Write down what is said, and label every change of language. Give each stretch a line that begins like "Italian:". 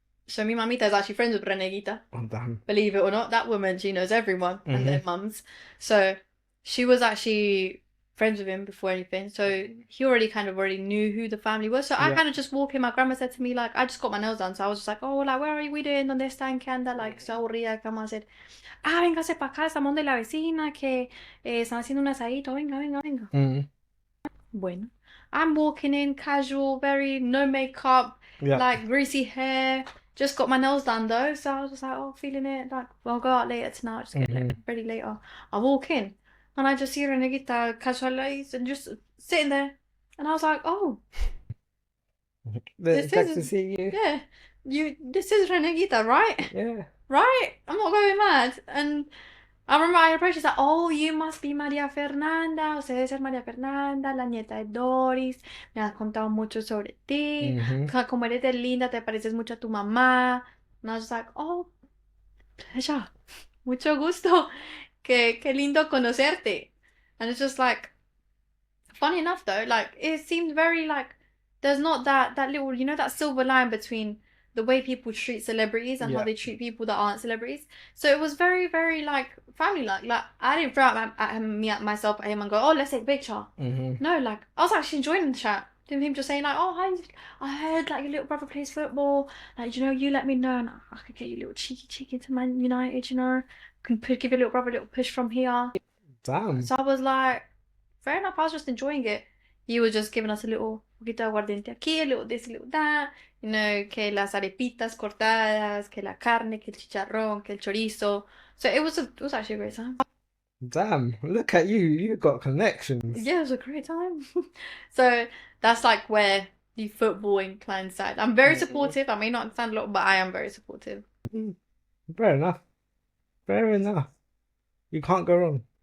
English: So
Spanish: mi mamita
English: is actually friends with Reneguita. Oh, damn. Believe it or not, that woman, she knows everyone and their mums. So she was actually friends with him before anything. So he already knew who the family was. So I kind of just walked in. My grandma said to me, like, I just got my nails done. So I was just like, oh, like, where are we doing?
Spanish: ¿Dónde están? ¿Qué anda? Like, so aburrida.
English: Grandma said,
Spanish: véngase para acá, estamos de la vecina, que están haciendo un asadito. Venga. Bueno.
English: I'm walking in casual, very no makeup, like greasy hair. Just got my nails done though, so I was just like, oh, feeling it. Like, well, I'll go out later tonight. Just get ready later. I walk in and I just see Reneguita casualized and just sitting there, and I was like, oh, It's nice to see you. Yeah, this is Reneguita, right? Yeah. Right? I'm not going mad. And I remember I approached, she's like, oh, you must be María Fernanda.
Spanish: O sea, debe ser María Fernanda, la nieta de Doris. Me has contado mucho sobre ti. Como eres de linda, te pareces mucho a tu mamá.
English: And I was like, oh, pleasure.
Spanish: Mucho gusto. Qué lindo conocerte.
English: And it's just like, funny enough though, like, it seemed very like, there's not that little, you know, that silver line between the way people treat celebrities and how they treat people that aren't celebrities. So it was very, very like family-like. Like I didn't throw out myself at him and go, "Oh, let's take a picture." No, like I was actually enjoying the chat. Him just saying like, "Oh, hi, I heard like your little brother plays football. Like, you know, you let me know, and I could get you a little cheeky to Man United. You know, can give your little brother a little push from here." Damn. So I was like, fair enough. I was just enjoying it. He was just giving us a little
Spanish: poquito de aguardiente aquí,
English: a little this, a little that. You know,
Spanish: que las arepitas cortadas, que la carne, que el chicharrón, que el chorizo.
English: So it was actually a great time. Damn, look at you. You've got connections. Yeah, it was a great time. So that's like where the football inclined side. I'm very supportive. I may not understand a lot, but I am very supportive. Fair enough. Fair enough. You can't go wrong.